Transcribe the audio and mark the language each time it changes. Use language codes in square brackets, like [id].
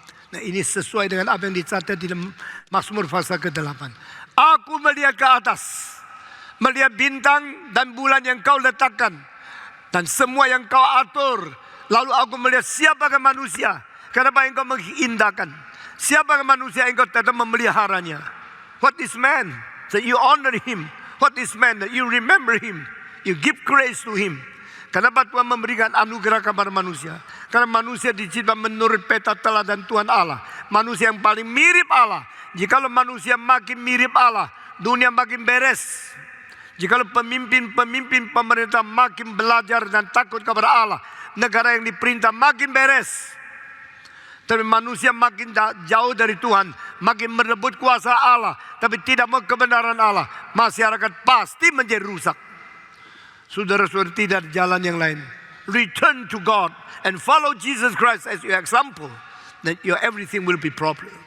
[id] Nah, ini sesuai dengan apa yang dicatat di dalam Mazmur pasal ke-8. Aku melihat ke atas, melihat bintang dan bulan yang kau letakkan, dan semua yang kau atur. Lalu aku melihat siapakah manusia, kenapa engkau mengindahkan? Siapakah manusia engkau tetap memeliharanya? [en] What is man that you honor him? What is man that you remember him? You give grace to him. [id] Kenapa Tuhan memberikan anugerah kepada manusia? Karena manusia dicipta menurut peta teladan Tuhan Allah. Manusia yang paling mirip Allah. Jikalau manusia makin mirip Allah, dunia makin beres. Jikalau pemimpin pemerintah makin belajar dan takut kepada Allah, negara yang diperintah makin beres. Tapi manusia makin jauh dari Tuhan, makin merebut kuasa Allah, tapi tidak mau kebenaran Allah, masyarakat pasti menjadi rusak. Saudara-saudara, tidak ada jalan yang lain. [en] Return to God and follow Jesus Christ as your example, then your everything will be proper.